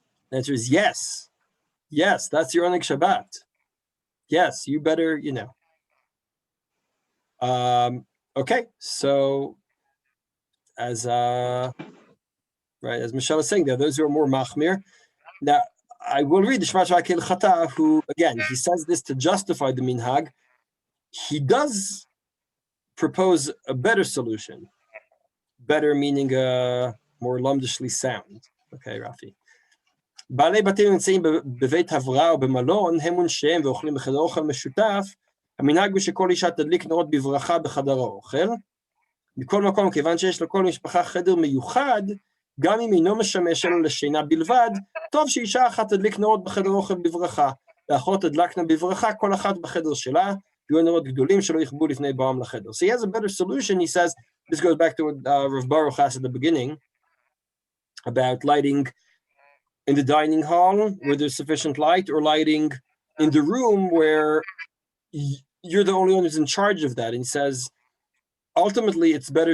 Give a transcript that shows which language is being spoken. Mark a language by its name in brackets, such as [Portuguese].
[English] The answer is yes. Yes, that's your Oneg Shabbat. Yes, you better, Okay, so as Michelle is saying, there are those who are more machmir. Now, I will read the Shema Shakil Chata, who, again, he says this to justify the minhag. He does propose a better solution. Better meaning more lumdishly sound. Okay, Rafi. [Hebrew] בעלי בתים נמצאים בבית הבראה או במלון, הם ונשיהם ואוכלים בחדר אוכל משותף, המנהג הוא שכל אישה תדליק נרות בברכה בחדר האוכל. מכל מקום, כיוון שיש לכל משפחה חדר מיוחד, גם אם אינו משמש אלו לשינה בלבד, טוב שאישה אחת תדליק נרות בחדר אוכל בברכה, והאחרות תדלקנה בברכה, כל אחת בחדר שלה, ויהיו נרות גדולים שלא יכבו לפני בואם לחדר. [English] So he has a better solution. He says, this goes back to what Rav Baruch asked at the beginning, about lighting in the dining hall where there's sufficient light, or lighting in the room where you're the only one who's in charge of that. And he says, ultimately, it's better.